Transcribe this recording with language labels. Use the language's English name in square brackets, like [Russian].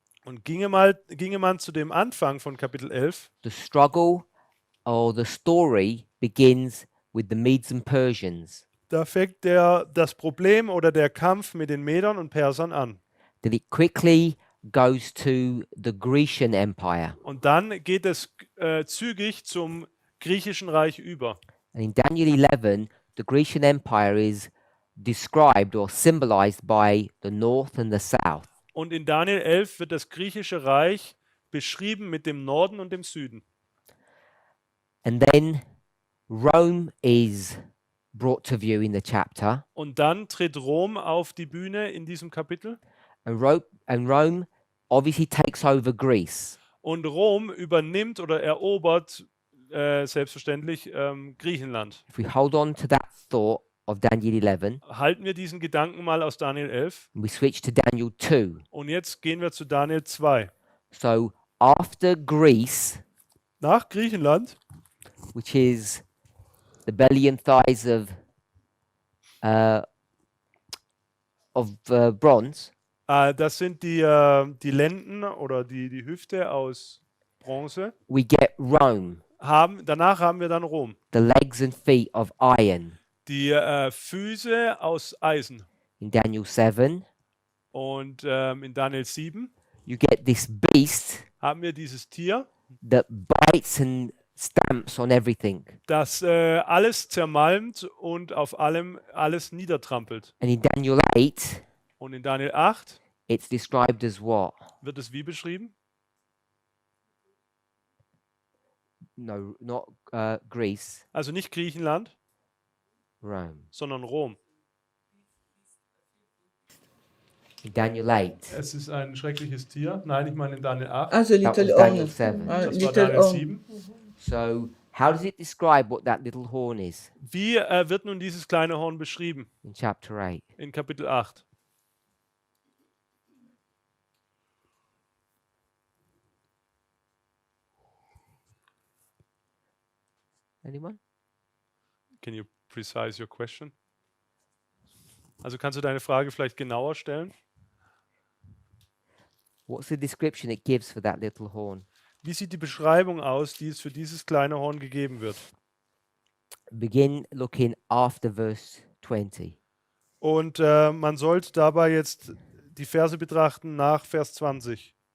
[German] Und ginge man zu dem Anfang von Kapitel 11, [English] the struggle or the story begins with the Medes and Persians. [German] da fängt das Problem oder der Kampf mit den Medern und Persern an. [English] Then it quickly goes to the Grecian Empire. [German] Und dann geht es zügig zum griechischen Reich über. [English] And in Daniel 11, the Grecian Empire is described or symbolized by the north and the south. [German] Und in Daniel 11 wird das griechische Reich beschrieben mit dem Norden und dem Süden. [English] And then Rome is brought to view in the chapter. [German] Und dann tritt Rom auf die Bühne in diesem Kapitel. [English] And Rome obviously takes over Greece. [German] Und Rom übernimmt oder erobert selbstverständlich Griechenland. [English] If we hold on to that thought of Daniel 11, [German] Halten wir diesen Gedanken mal aus Daniel 11. [English] and we switch to Daniel 2. [German] Und jetzt gehen wir zu Daniel 2. [English] So after Greece, [German] Nach Griechenland, [English] which is the belly and thighs of bronze, [German] das sind die Lenden oder die Hüfte aus Bronze. [English] we get Rome, [German] Danach haben wir dann Rom. [English] the legs and feet of iron [German] Die Füße aus Eisen. [English] in Daniel 7. [German] Und in Daniel 7 [English] You get this beast [German] haben wir dieses Tier, [English] that bites and stamps on everything. [German] das alles zermalmt und auf allem alles niedertrampelt. [English] And in Daniel 8, [German] Und in Daniel 8 [English] it's described as what? [German] wird es wie beschrieben? [English] No, not Greece, [German] Also nicht Griechenland, [English] Rome. [German] sondern Rom. [English] In Daniel 8, [German] Es ist ein schreckliches Tier. Nein, ich meine in Daniel 8. [English] As a that little was Daniel horn. [German] Das war [English] Little Daniel horn. 7. So, how does it describe what that little horn is [German] Wie wird nun dieses kleine Horn beschrieben [English] in chapter 8? [German] in Kapitel 8? [English] Anyone? Can you precise your question? [German] Also kannst du deine Frage vielleicht genauer stellen? [English] What's the description it gives for that little horn? [German] Wie sieht die Beschreibung aus, die es für dieses kleine Horn gegeben wird? [English] Begin looking after verse 20. [German] Und man sollte dabei jetzt die Verse betrachten nach Vers 20.